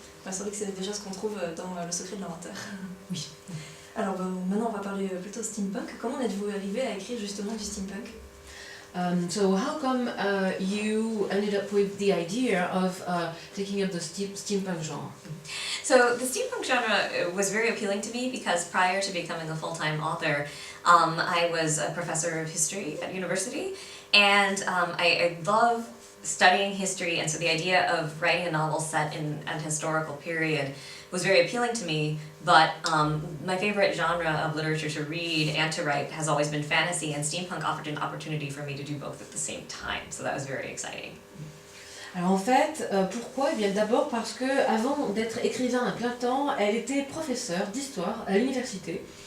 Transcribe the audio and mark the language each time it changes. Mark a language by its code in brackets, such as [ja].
[fr] C'est vrai que c'est déjà ce qu'on trouve dans Le secret de l'inventeur. Oui. Alors maintenant on va parler plutôt steampunk. Comment êtes-vous arrivé à écrire justement du steampunk? [en] So how come you ended up with the idea of taking up the steampunk genre? So the steampunk genre was very appealing to me because prior to becoming a full-time author, I was a professor of history at university, and I love studying history, and so the idea of writing a novel set in an historical period was very appealing to me, but my favorite genre of literature to read and to write has always been fantasy, and steampunk offered an opportunity for me to do both at the same time, so that was very exciting. [fr] Alors en fait, pourquoi? Eh bien d'abord parce que avant d'être écrivain à plein temps, elle était professeure d'histoire à l'université.